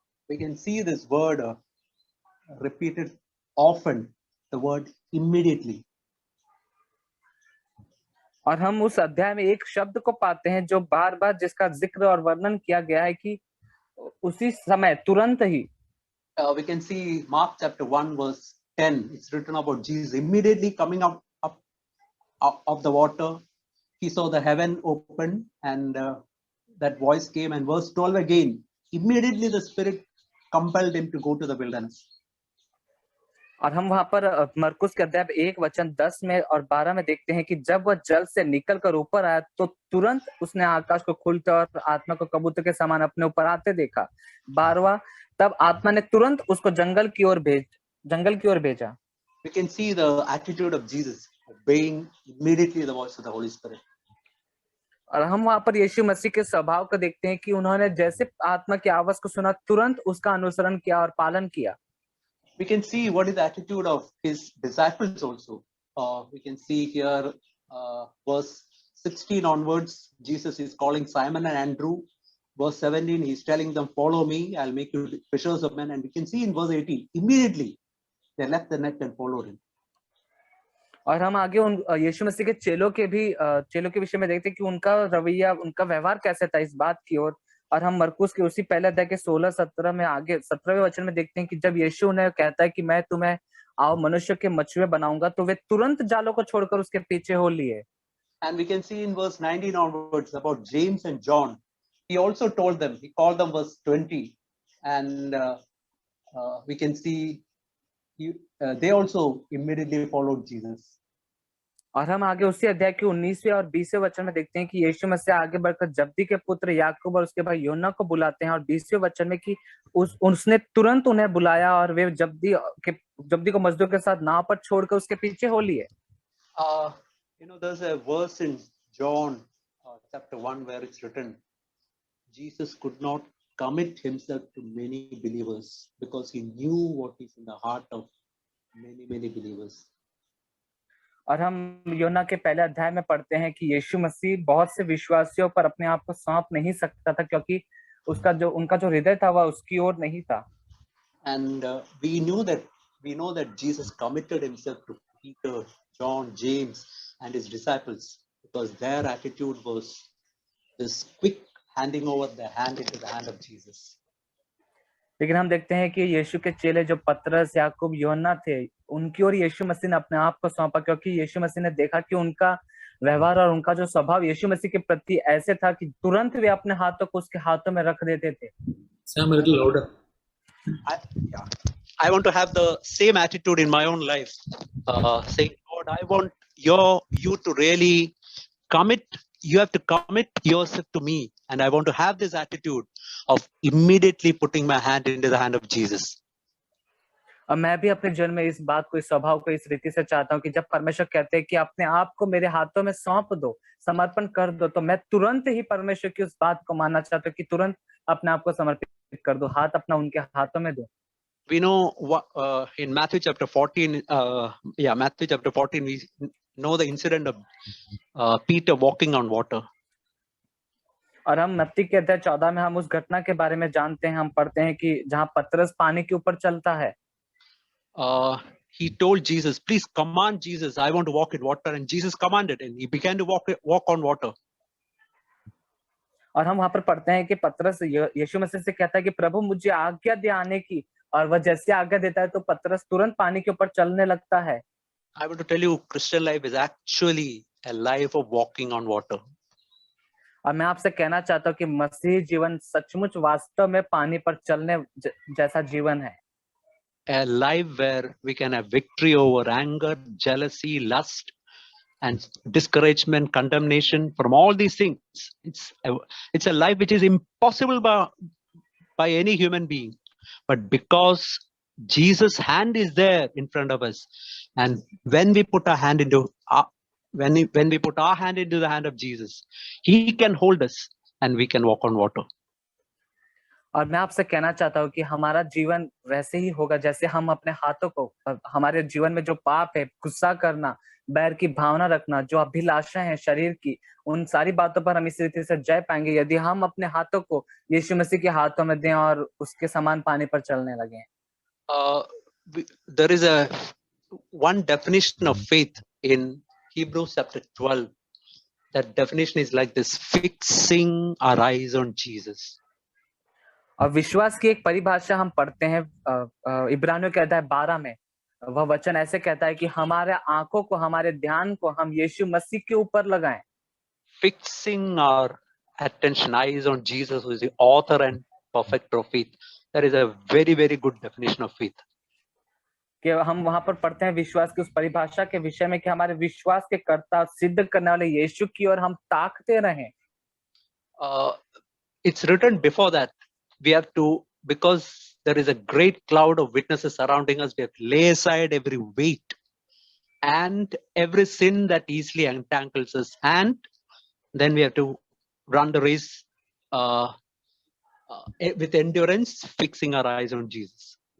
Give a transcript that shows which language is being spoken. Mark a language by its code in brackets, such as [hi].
[en] we can see this word repeated often, the word immediately. [hi] और हम उस अध्याय में एक शब्द को पाते हैं जो बार बार जिसका जिक्र और वर्णन किया गया है कि उसी समय, तुरंत ही। [en] We can see Mark chapter 1 verse 10. It's written about Jesus immediately coming up of the water. He saw the heaven open, and that voice came, and verse 12 again. Immediately the Spirit compelled him to go to the wilderness. [hi] और हम वहां पर मरकुस के अध्याय 1 वचन 10 में और 12 में देखते हैं कि जब वह जल से निकलकर ऊपर आया तो तुरंत उसने आकाश को खुलते और आत्मा को कबूतर के समान अपने ऊपर आते देखा। 12वां, तब आत्मा ने तुरंत उसको जंगल की ओर भेजा। [en] We can see the attitude of Jesus obeying immediately the voice of the Holy Spirit. [hi] और हम वहां पर यीशु मसीह के स्वभाव को देखते हैं कि उन्होंने जैसे आत्मा की आवाज को सुना, तुरंत उसका अनुसरण किया और पालन किया। [en] We can see what is the attitude of his disciples also. We can see here verse 16 onwards, Jesus is calling Simon and Andrew. Verse 17, he's telling them, follow me, I'll make you fishers of men. And we can see in verse 18, immediately they left the net and followed him. [hi] और हम आगे उन यीशु मसीह के चेलों के विषय में देखते हैं कि उनका रवैया, उनका व्यवहार कैसे था इस बात की ओर। और हम मरकुस के उसी पहले अध्याय के 16-17 में आगे 17वें वचन में देखते हैं कि जब यीशु उन्हें कहता है कि मैं तुम्हें आओ मनुष्य के मछुए बनाऊंगा, तो वे तुरंत जालों को छोड़कर उसके पीछे हो लिए। [en] And we can see in verse 19 onwards about James and John. He also told them, he called them verse 20. And we can see they also immediately followed Jesus. [hi] और हम आगे उसी अध्याय के 19वें और 20वें वचन में देखते हैं कि यीशु मसीह आगे बढ़कर जब्दी के पुत्र याकूब और उसके भाई यूहन्ना को बुलाते हैं, और 20वें वचन में कि उसने तुरंत उन्हें बुलाया और वे जब्दी को मजदूर के साथ नाव पर छोड़कर उसके पीछे हो लिए। [en] There's a verse in John chapter 1 where it's written, Jesus could not commit himself to many believers because he knew what is in the heart of many believers. [hi] और हम यूहन्ना के पहले अध्याय में पढ़ते हैं कि यीशु मसीह बहुत से विश्वासियों पर अपने आप को सौंप नहीं सकता था, क्योंकि उनका जो हृदय था वह उसकी ओर नहीं था। [en] And we know that Jesus committed himself to Peter, John, James and his disciples because their attitude was this quick handing over the hand into the hand of Jesus. [hi] लेकिन हम देखते हैं कि यीशु के चेले जो पतरस, याकूब, यूहन्ना थे, उनकी ओर यीशु मसीह ने अपने आप को सौंपा, क्योंकि यीशु मसीह ने देखा कि उनका व्यवहार और उनका जो स्वभाव यीशु मसीह के प्रति ऐसे था कि तुरंत वे अपने हाथों को उसके हाथों में रख देते थे। [en] Sam, a little louder. I want to have the same attitude in my own life, saying, Lord, I want you to really commit. You have to commit yourself to me, and I want to have this attitude of immediately putting my hand into the hand of Jesus. [hi] और मैं भी अपने जीवन में इस बात को, इस स्वभाव को इस रीति से चाहता हूँ कि जब परमेश्वर कहते हैं कि अपने आप को मेरे हाथों में सौंप दो, समर्पण कर दो, तो मैं तुरंत ही परमेश्वर की उस बात को मानना चाहता हूँ कि तुरंत अपने आप को समर्पित कर दो, हाथ अपना उनके हाथों में दो। [en] We know in Matthew chapter 14, Matthew chapter 14, we know the incident of Peter walking on water. [hi] और हम मत्ती के अध्याय 14 में हम उस घटना के बारे में जानते हैं, हम पढ़ते हैं कि जहाँ पतरस पानी के ऊपर चलता है। [en] He told Jesus, please command Jesus, I want to walk in water, and Jesus commanded, and he began to walk on water. [hi] और हम वहां पर पढ़ते हैं कि पतरस यीशु मसीह से कहता है कि प्रभु मुझे आज्ञा दे आने की, और वह जैसे आज्ञा देता है तो पतरस तुरंत पानी के ऊपर चलने लगता है। [en] I want to tell you, Christian life is actually a life of walking on water. [hi] और मैं आपसे कहना चाहता हूँ कि मसीह जीवन सचमुच वास्तव में पानी पर चलने जैसा जीवन है। [en] A life where we can have victory over anger, jealousy, lust, and discouragement, condemnation, from all these things. It's a life which is impossible by any human being. But because Jesus' hand is there in front of us, and when we put our hand into when we put our hand into the hand of Jesus, He can hold us and we can walk on water. [hi] और मैं आपसे कहना चाहता हूँ कि हमारा जीवन वैसे ही होगा जैसे हम अपने हाथों को, हमारे जीवन में जो पाप है, गुस्सा करना, बैर की भावना रखना, जो अभिलाषा है शरीर की, उन सारी बातों पर हम इस रीति से जय पाएंगे यदि हम अपने हाथों को यीशु मसीह के हाथों में दें और उसके समान पानी पर चलने लगे। [en] There is a one definition of faith in Hebrews chapter 12. That definition is like this: fixing our eyes on Jesus. [hi] और विश्वास की एक परिभाषा हम पढ़ते हैं इब्रानियों के अध्याय 12 में। वह वचन ऐसे कहता है कि हमारे आंखों को, हमारे ध्यान को हम यीशु मसीह के ऊपर लगाएं। [en] Fixing our attention, eyes on Jesus, who is the author and perfecter of faith. That is a very, very good definition of faith. [hi] कि हम वहां पर पढ़ते हैं विश्वास की उस परिभाषा के विषय में कि हमारे विश्वास के कर्ता, सिद्ध करने वाले यीशु की ओर हम ताकते रहें। [en] It's written before that. We have to, because there is a great cloud of witnesses surrounding us, we have to lay aside every weight and every sin that easily entangles us, and then we have to run the race with endurance, fixing our eyes on Jesus.